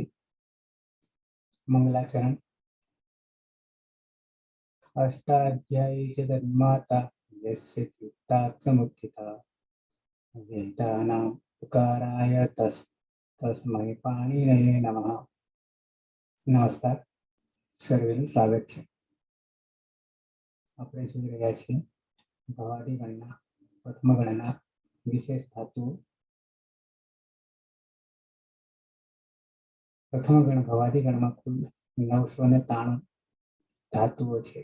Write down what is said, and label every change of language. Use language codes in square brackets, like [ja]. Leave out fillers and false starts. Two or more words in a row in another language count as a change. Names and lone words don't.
[sa] मंगलाचरण। अष्टाध्यायी जगन्माता यस्य चित्ताक्षमुत्थिता वेदानां पुकाराय तस्मै पाणिनये नमः। [gu] नमस्कार, સર્વેનું સ્વાગત છે। આપણે જોઈ રહ્યા છીએ ભવાદી ગણના પ્રથમ ગણના વિશેષ ધાતુઓ। પ્રથમ ગણ ભવાદી ગણમાં કુલ 993 ધાતુઓ છે।